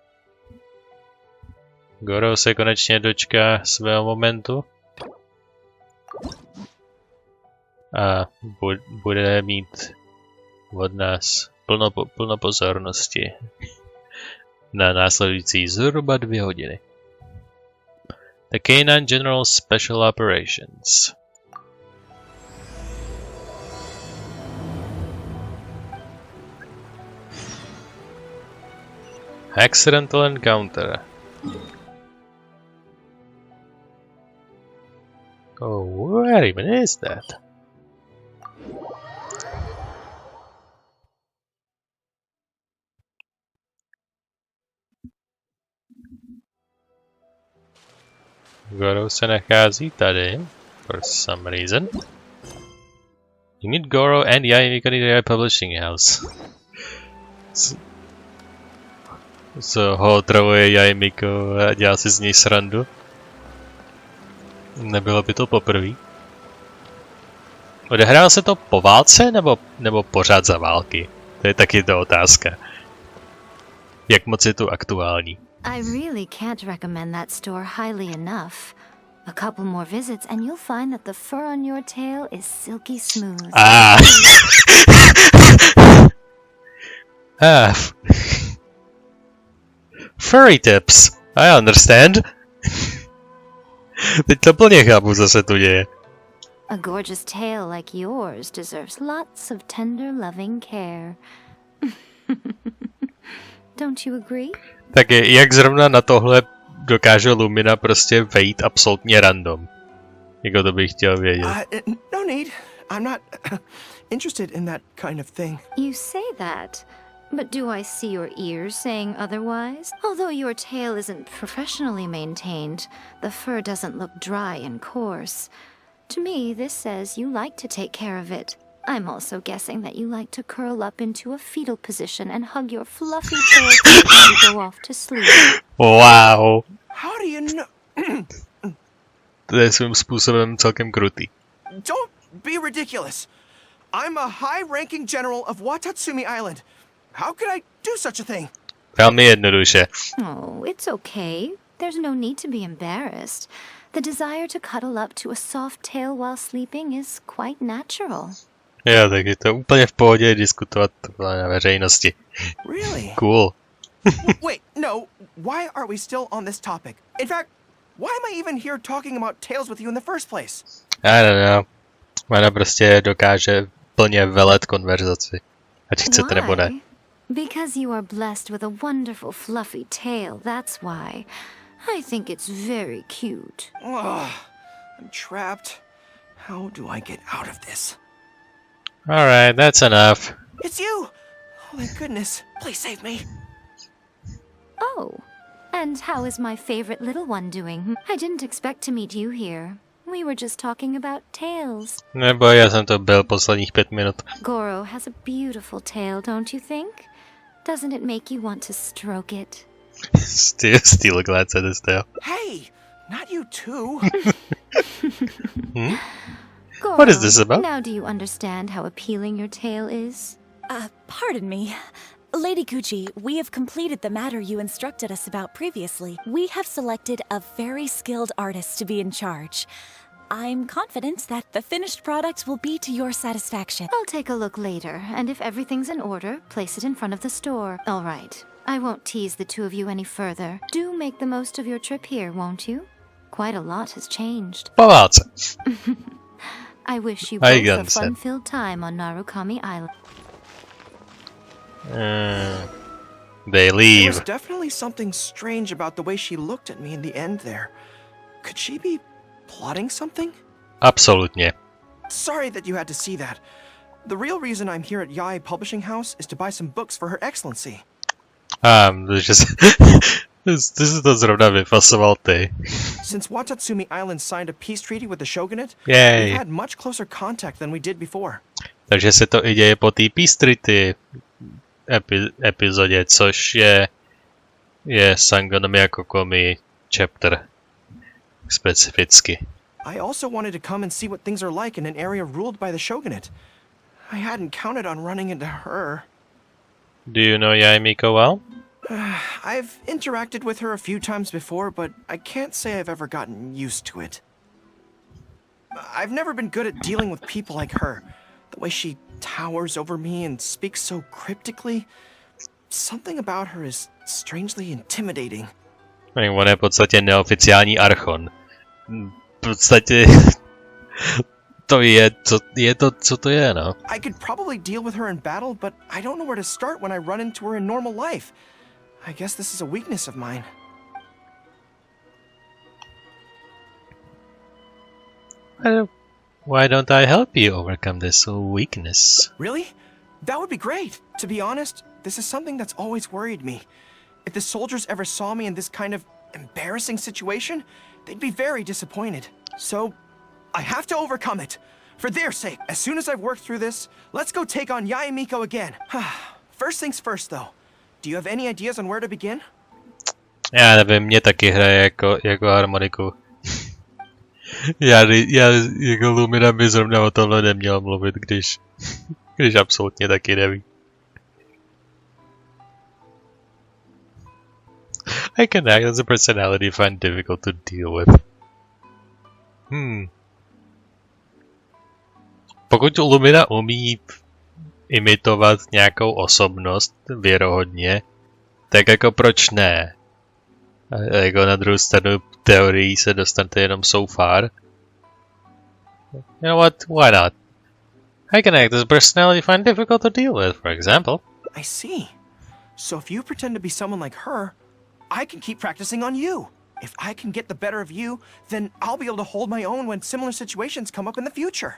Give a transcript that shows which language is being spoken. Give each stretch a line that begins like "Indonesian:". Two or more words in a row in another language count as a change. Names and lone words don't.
Czech: Gorou se konečně dočká svého momentu a bude mít od nás plno pozornosti na následující zhruba 2 hodiny.
English: The Canine General Special Operations. Accidental encounter. Oh, where even is that?
Czech: Gorou se nachází tady,
English: for some reason. You meet Gorou and Ei v Publishing House.
Czech: Co ho otravuje Jajmiko a dělá si z něj srandu. Nebylo by to poprvé. Odehrál se to po válce nebo pořád za války? To je taky ta otázka. Jak moc je to aktuální?
English: I really can't recommend that store highly enough. A couple more visits and you'll find that the fur on your tail is silky smooth. Ah. Furry tips. I understand.
Czech: Teď to plně chápu, co se tu děje.
English: A gorgeous tail like yours deserves lots of tender loving care. Don't you agree?
Czech: Tak jak zrovna na tohle dokáže Lumina prostě vejít absolutně random? Jako to bych chtěl vědět.
English: No need. I'm not interested in that kind of thing. You say that, but do I see your ears saying otherwise? Although your tail isn't professionally maintained, the fur doesn't look dry and coarse. To me, this says you like to take care of it. I'm also guessing that you like to curl up into a fetal position and hug your fluffy tail when you go off to sleep. Wow. How do you know?
Czech: To je svým způsobem celkem krutý.
English: Don't be ridiculous. I'm a high-ranking general of Watatsumi Island. How could I do such a thing?
Czech: Velmi jednoduše.
English: Oh, it's okay. There's no need to be embarrassed. The desire to cuddle up to a soft tail while sleeping is quite natural.
Czech: Jo, tak je to úplně v pohodě diskutovat na veřejnosti.
English: Really? Cool. Wait, no. Why are we still on this topic? In fact, why am I even here talking about tails with you in the first place? I don't know.
Czech: Ona prostě dokáže plně velet konverzaci. Ať chcete nebo ne.
English: Because you are blessed with a wonderful fluffy tail, that's why. I think it's very cute. Ugh, I'm trapped. How do I get out of this? Alright, that's enough. It's you! Oh, thank goodness. Please save me. Oh, and how is my favorite little one doing? I didn't expect to meet you here. We were just talking about tails.
Czech: Nebo já jsem to byl posledních 5 minut.
English: Gorou has a beautiful tail, don't you think? Doesn't it make you want to stroke it? Steal glance at his tail. Hey, not you too. Gorou, What is this about? Now do you understand how appealing your tail is? Pardon me. Lady Gucci, we have completed the matter you instructed us about previously. We have selected a very skilled artist to be in charge. I'm confident that the finished product will be to your satisfaction. I'll take a look later, and if everything's in order, place it in front of the store. All right. I won't tease the two of you any further. Do make the most of your trip here, won't you? Quite a lot has changed.
Czech: Po válce.
English: I wish you I both a understand. fun-filled time on Narukami Island. They There was leave. definitely something strange about the way she looked at me in the end there. Could she be plotting something?
Czech: Absolutně.
English: Sorry that you had to see that. The real reason I'm here at Yae Publishing House is to buy some books for Her Excellency.
Czech: Ty jsi to zrovna vyfasoval ty.
English: Since Watatsumi Island signed a peace treaty with the shogunate, Yay. we've had much closer contact than we did before.
Czech: Takže se to i děje po té Peace epizodě, což je Sangonomi jako Komi chapter specificky.
English: I also wanted to come and see what things are like in an area ruled by the shogunate. I hadn't counted on running into her. Do you know Yaemiko well? I've interacted with her a few times before, but I can't say I've ever gotten used to it. I've never been good at dealing with people like her. The way she towers over me and speaks so cryptically. Something about her is strangely intimidating. On je v podstatě neoficiální archon. V podstatě to je to, co to je, no. I could probably deal with her in battle, but I don't know where to start when I run into her in normal life. I guess this is a weakness of mine. Why don't I help you overcome this weakness? Really? That would be great. To be honest, this is something that's always worried me. If the soldiers ever saw me in this kind of embarrassing situation, they'd be very disappointed. So, I have to overcome it. For their sake, as soon as I've worked through this, let's go take on Yaemiko again. First things first, though. Do you have any ideas on where to begin?
Czech: Já nevím, mě taky hraje jako harmoniku. já jako Lumina by zrovna o tomhle neměl mluvit, když absolutně taky neví.
English: I can act as a personality I find difficult to deal with.
Czech: Pokud Lumina umí imitovat nějakou osobnost věrohodně, tak jako proč ne? A jako na druhou stranu teorií se dostanete jenom
English: so far. You know what? Why not? I can act as a personality I find difficult to deal with, for example. I see. So if you pretend to be someone like her, I can keep practicing on you. If I can get the better of you, then I'll be able to hold my own when similar situations come up in the future.